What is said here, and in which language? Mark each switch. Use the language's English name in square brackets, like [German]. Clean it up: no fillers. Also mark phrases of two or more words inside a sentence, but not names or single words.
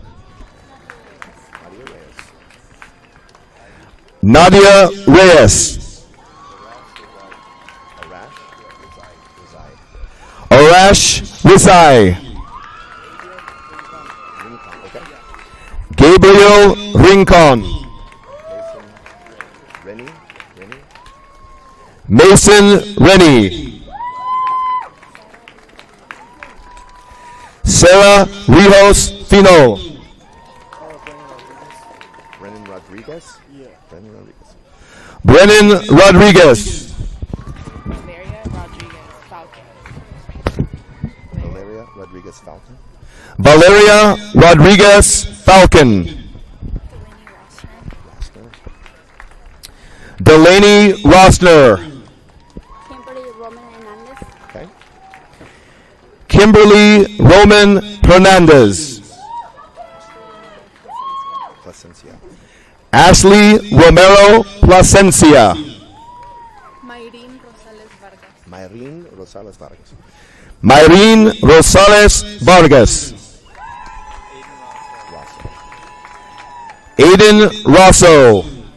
[English] Nadia Reyes, Nadia Reyes. Arash, Arash Rizai. okay. Gabriel Rincon. Mason, Mason Rennie. Sarah Rijos Fino. Brennan Rodriguez, Brennan Rodriguez, Brennan Rodriguez. Valeria Rodriguez Falcon. Valeria Rodriguez Falcon, Valeria Rodriguez Falcon. Delaney Rosner. Kimberly Roman Hernandez. okay. Kimberly Roman Hernandez. Placencia, Ashley Romero Plasencia. Mayrin Rosales Vargas. Myrene Rosales Vargas, Myrene Rosales Vargas. Aiden Rosso.